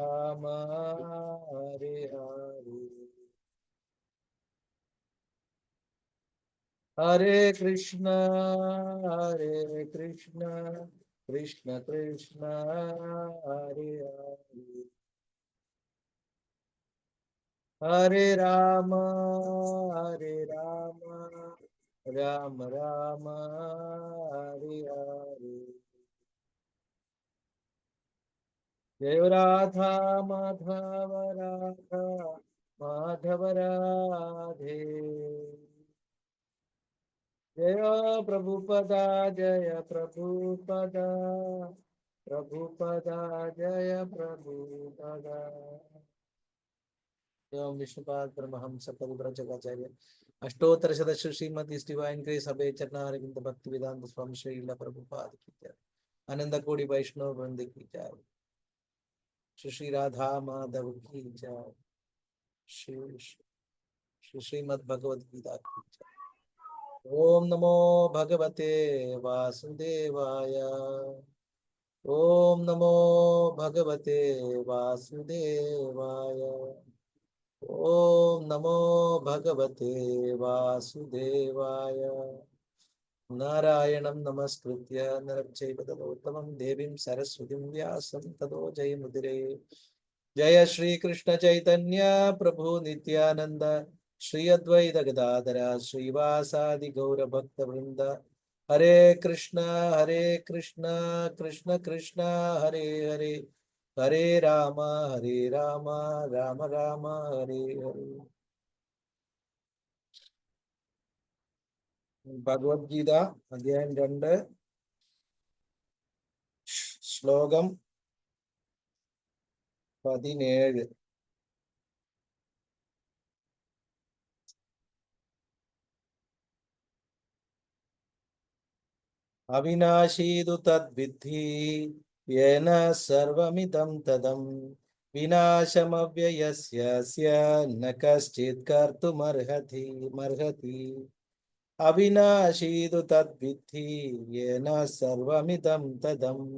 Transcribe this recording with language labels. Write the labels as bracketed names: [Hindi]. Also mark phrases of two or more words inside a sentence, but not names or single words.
[Sanskrit] हरे हरे हरे कृष्ण कृष्ण कृष्ण हरे हरे हरे राम राम हरे हरे जय राधा माधव राधा माधव राधे जय प्रभुपदा जय प्रभुपदा प्रभुपदा जय प्रभुपदा [Hindi] एवं विष्णुपाद परमहंस परिव्राजकाचार्य अष्टोत्तर शतश्री श्रीमती [English] divine grace [Hindi] अभय चरणारविंद भक्ति वेदांत स्वामी श्रील प्रभुपाद की जय आनंद कोटि वैष्णव वृंद की जय श्री राधा माधव की जय श्री श्रीमद् भगवद गीता की जय। [Sanskrit] ओम नमो भगवते वासुदेवाय ओम नमो भगवते वासुदेवाय ओम नमो भगवते वासुदेवाय नारायणं नमस्कृत्य नरं चैव नरोत्तमं देवीं सरस्वतीं व्यासं ततो जयमुदिरे। जय श्री कृष्ण चैतन्य प्रभु नित्यानंद श्री अद्वैत गदाधर श्रीवासादि गौर भक्त वृंद हरे कृष्ण कृष्ण कृष्ण हरे हरे हरे राम राम राम हरे हरे। [Malayalam] ഭഗവത്ഗീത അധ്യായം 2 ശ്ലോകം 17. [Sanskrit] അവിനാശീതു തദ്വിദ്ധി യേന സർവമിദം തദം വിനാശമവ്യയസ്യ ന കശ്ചിത് കർത്തുമർഹതി മർഹതി അവിനാശീതു തദ്വിദ്ധി യേന സർവമിദം തദം